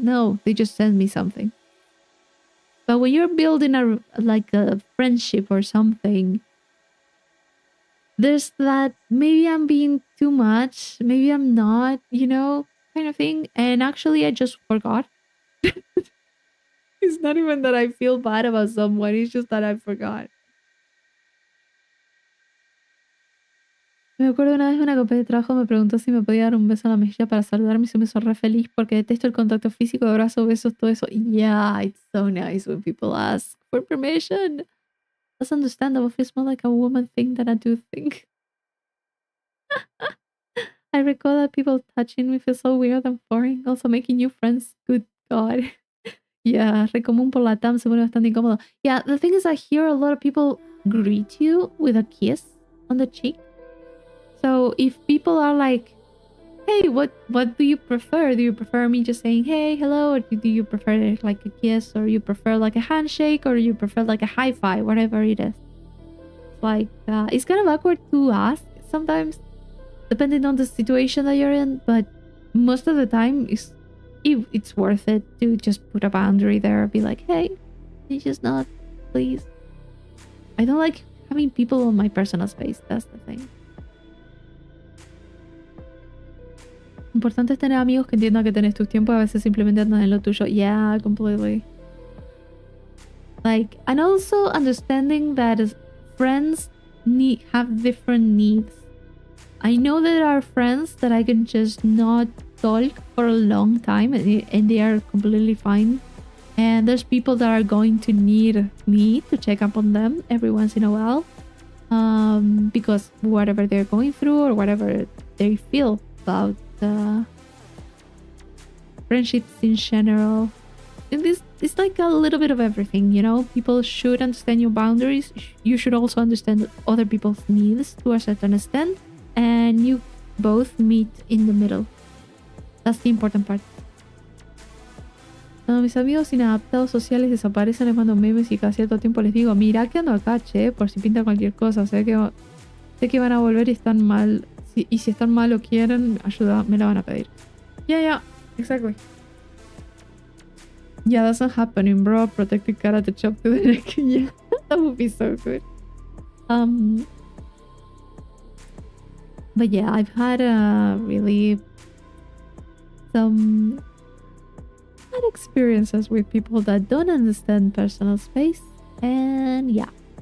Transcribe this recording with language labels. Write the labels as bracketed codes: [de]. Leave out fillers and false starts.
[en] No, they just send me something. But when you're building a friendship or something, there's that maybe I'm being too much, maybe I'm not, kind of thing. And actually, I just forgot. It's not even that I feel bad about someone, it's just that I forgot. [es] Me acuerdo una vez una compañera de trabajo me preguntó si me podía dar un beso en la mejilla para saludarme y se me hizo re feliz porque detesto el contacto físico, abrazo, besos, todo eso. [en] Yeah, it's so nice when people ask for permission. That's understandable. It's more like a woman thing than a dude thing. I recall that people touching me feels so weird and boring. Also making new friends. Good God. Yeah, [es] re común por la TAM, se pone bastante incómodo. [en] Yeah, the thing is I hear a lot of people greet you with a kiss on the cheek. So if people are like, hey, what do you prefer? Do you prefer me just saying hey, hello, or do you prefer like a kiss, or you prefer like a handshake, or you prefer like a high five, whatever it is? Like it's kind of awkward to ask sometimes, depending on the situation that you're in, but most of the time it's worth it to just put a boundary there. Be like, hey, can you just not, please? I don't like having people on my personal space. That's the thing. [es] Importante es tener amigos que entiendan que tenés tus tiempos, a veces simplemente andan en lo tuyo. [en] Yeah, completely. Like, and also understanding that friends have different needs. I know there are friends that I can just not talk for a long time and they are completely fine. And there's people that are going to need me to check up on them every once in a while. Because whatever they're going through or whatever they feel about friendships in general. And this it's like a little bit of everything, you know? People should understand your boundaries. You should also understand other people's needs to a certain extent. And you both meet in the middle. That's the important part. [es] Cuando mis amigos inadaptados sociales desaparecen, les mando memes y cada cierto tiempo les digo, mira que ando acá, che, por si pinta cualquier cosa. Sé que van a volver y están mal. Y si están mal o quieren ayuda, me la van a pedir. [en] Yeah, exactly. Yeah, that's not happening, bro. Protected karate chop to the neck. Yeah, that would be so good. But yeah, I've had really some bad experiences with people that don't understand personal space, and yeah.